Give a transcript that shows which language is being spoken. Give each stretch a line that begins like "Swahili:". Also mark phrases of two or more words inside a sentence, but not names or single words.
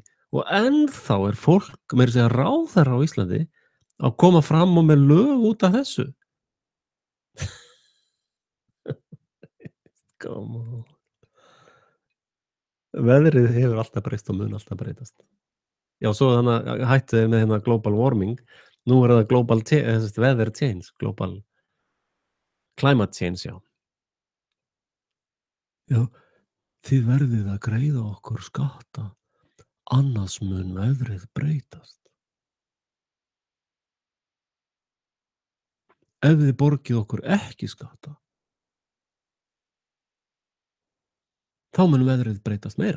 Icelandic: Og ennþá er fólk, meira að segja ráðherra á Íslandi, að koma fram og með lög út af þessu. Veðrið hefur alltaf breyst og mun alltaf breytast. Já, svo þannig að hættu með hérna
English: global warming,
Icelandic: nú er það
English: global weather change, global climate change,
Icelandic: já. Já, þið verðið að greiða okkur skatta, annars mun veðrið breytast. Ef þið borgið okkur ekki skatta, þá mun veðrið breytast meira.